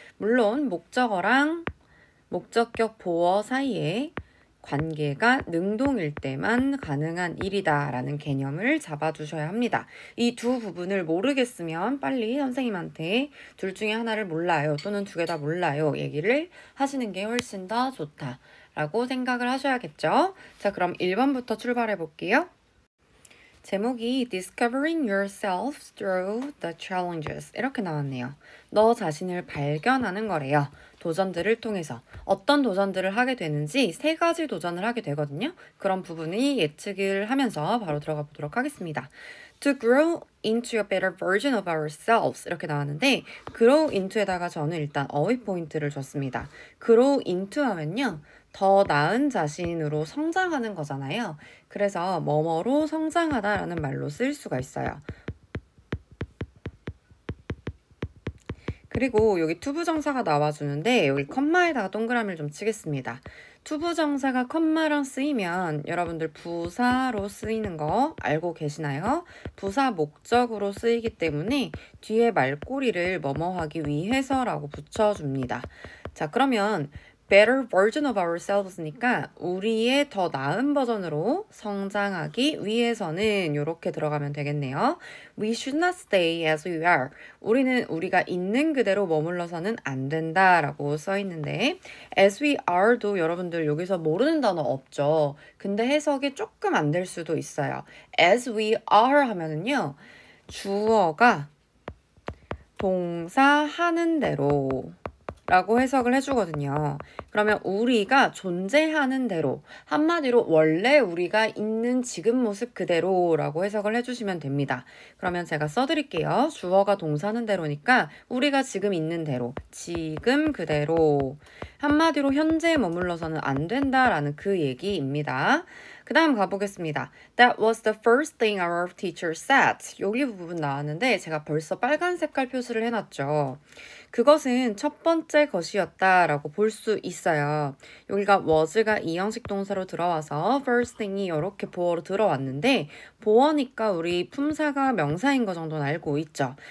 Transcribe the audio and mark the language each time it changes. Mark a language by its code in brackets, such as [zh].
[ko] 물론 목적어랑 목적격 보어 사이에 관계가 능동일 때만 가능한 일이다 라는 개념을 잡아주셔야 합니다. 이 두 부분을 모르겠으면 빨리 선생님한테 둘 중에 하나를 몰라요 또는 두 개 다 몰라요 얘기를 하시는 게 훨씬 더 좋다 라고 생각을 하셔야겠죠. 자, 그럼 1번부터 출발해 볼게요. 제목이 [en] Discovering Yourself Through the Challenges [ko] 이렇게 나왔네요. 너 자신을 발견하는 거래요. 도전들을 통해서 어떤 도전들을 하게 되는지 세 가지 도전을 하게 되거든요. 그런 부분이 예측을 하면서 바로 들어가 보도록 하겠습니다. [en] To grow into a better version of ourselves [ko] 이렇게 나왔는데 grow into에다가 저는 일단 어휘 포인트를 줬습니다. grow into 하면요. 더 나은 자신으로 성장하는 거잖아요. 그래서 뭐뭐로 성장하다라는 말로 쓸 수가 있어요. 그리고 여기 투부정사가 나와주는데 여기 컴마에다가 동그라미를 좀 치겠습니다. 투부정사가 컴마랑 쓰이면 여러분들 부사로 쓰이는 거 알고 계시나요? 부사 목적으로 쓰이기 때문에 뒤에 말꼬리를 뭐뭐 하기 위해서라고 붙여줍니다. 자, 그러면 [en] better version of ourselves [ko] 니까 우리의 더 나은 버전으로 성장하기 위해서는 이렇게 들어가면 되겠네요. [en] We should not stay as we are. [ko] 우리는 우리가 있는 그대로 머물러서는 안 된다라고 써 있는데 [en] as we are [ko] 도 여러분들 여기서 모르는 단어 없죠. 근데 해석이 조금 안 될 수도 있어요. [en] as we are [ko] 하면은요. 주어가 동사 하는 대로 라고 해석을 해주거든요. 그러면 우리가 존재하는 대로 한마디로 원래 우리가 있는 지금 모습 그대로라고 해석을 해주시면 됩니다. 그러면 제가 써드릴게요. 주어가 동사는 대로니까 우리가 지금 있는 대로 지금 그대로 한마디로 현재에 머물러서는 안 된다라는 그 얘기입니다. 그 다음 가보겠습니다. [en] That was the first thing our teacher said. [ko] 여기 부분 나왔는데 제가 벌써 빨간 색깔 표시를 해놨죠. 그것은 첫 번째 것이었다라고 볼 수 있어요. 여기가 was가 이형식 동사로 들어와서 first thing이 이렇게 보어로 들어왔는데 보어니까 우리 품사가 명사인 거 정도는 알고 있죠.